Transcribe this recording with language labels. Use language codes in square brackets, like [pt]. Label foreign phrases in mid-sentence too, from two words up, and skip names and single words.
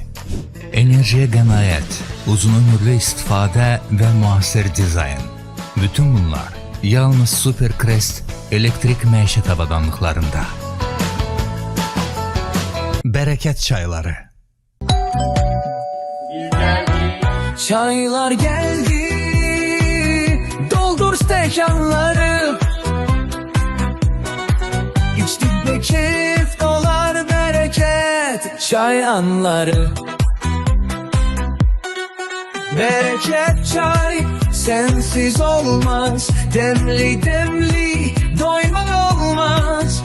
[az] Enerjiyə qənaət, uzun ömürlü istifadə və müasir dizayn. Bütün bunlar yalnız Supercrest elektrik məişət avadanlıqlarında. Bərəkət çayları. [tr] Çaylar geldi, doldur stekanları. İçtik de keyif dolar bereket çay anları. Bereket çay sensiz olmaz, demli demli doymak olmaz.